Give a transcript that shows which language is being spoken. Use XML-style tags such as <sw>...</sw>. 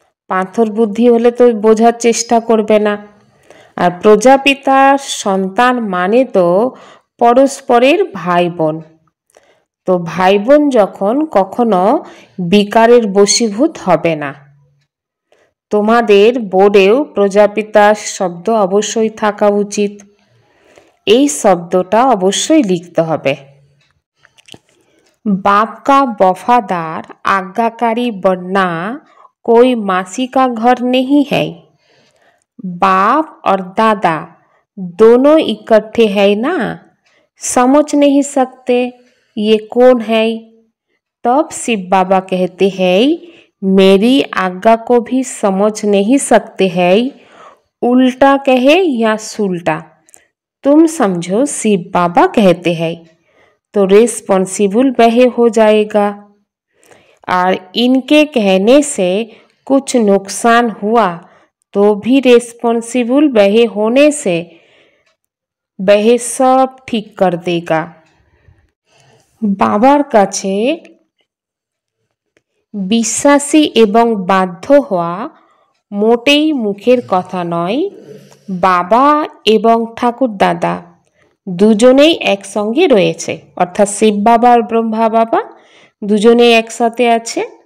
<bn>পাথর বুদ্ধি হলে তো বোঝার চেষ্টা করবে না। আর প্রজাপিতার সন্তান মানে তো পরস্পরের ভাই বোন। তো ভাই বোন যখন কখনো বিকারের বশীভূত হবে না। তোমাদের বোর্ডেও প্রজাপিতার শব্দ অবশ্যই থাকা উচিত। এই শব্দটা অবশ্যই লিখতে হবে।</bn> <hi>बाप का वफादार आज्ञाकारी बनना कोई मासी का घर नहीं है। बाप और दादा दोनों इकट्ठे है ना, समझ नहीं सकते ये कौन है। तब शिव बाबा कहते हैं मेरी आज्ञा को भी समझ नहीं सकते हैं, उल्टा कहे या सुलटा तुम समझो शिव बाबा कहते हैं, तो रिस्पॉन्सिबल वह हो जाएगा। और इनके कहने से कुछ नुकसान हुआ तो भी रिस्पॉन्सिबल वह होने से वह सब ठीक कर देगा।</hi> <bn>বাবার কাছে বিশ্বাসী এবং বাধ্য হওয়া মোটেই মুখের কথা নয়। বাবা এবং ঠাকুর দাদা দুজনেই একসঙ্গে রয়েছে, অর্থাৎ শিব বাবা আর ব্রহ্মা বাবা দুজনেই একসাথে আছে।</bn>